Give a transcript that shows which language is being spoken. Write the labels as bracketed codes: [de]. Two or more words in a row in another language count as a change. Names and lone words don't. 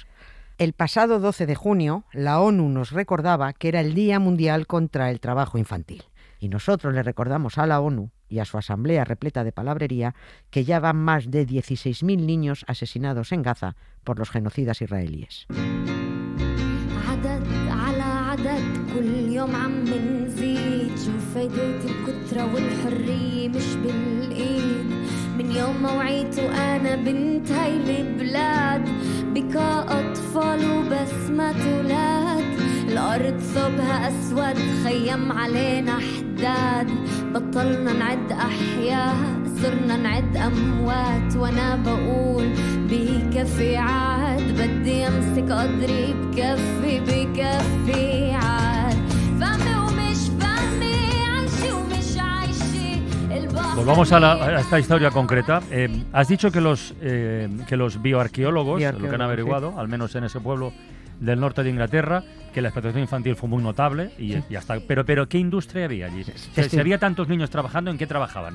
[es] El pasado 12 de junio, la ONU nos recordaba que era el Día Mundial contra el Trabajo Infantil. Y nosotros le recordamos a la ONU y a su asamblea repleta de palabrería que ya van más de 16.000 niños asesinados en Gaza por los genocidas israelíes. [ar] كل يوم عم بنزيد شوف فايدة الكترة والحرية مش بالإيد من يوم ما وعيت وأنا بنت هاي البلاد بكاء أطفال وبسمة أولاد الأرض ثوبها أسود خيم علينا حداد بطلنا نعد أحياء صرنا نعد أموات وأنا بقول بكفي عاد بدي أمسك قدري بكفي بكفي عاد فهمي ومش فهمي عايشي ومش عايشي [es] Volvamos a esta historia concreta. Has dicho que los bioarqueólogos, lo que han averiguado, al menos en ese pueblo del norte de Inglaterra, que la explotación infantil fue muy notable y ya está. Pero ¿qué industria había allí? Si había tantos niños trabajando, ¿en qué trabajaban?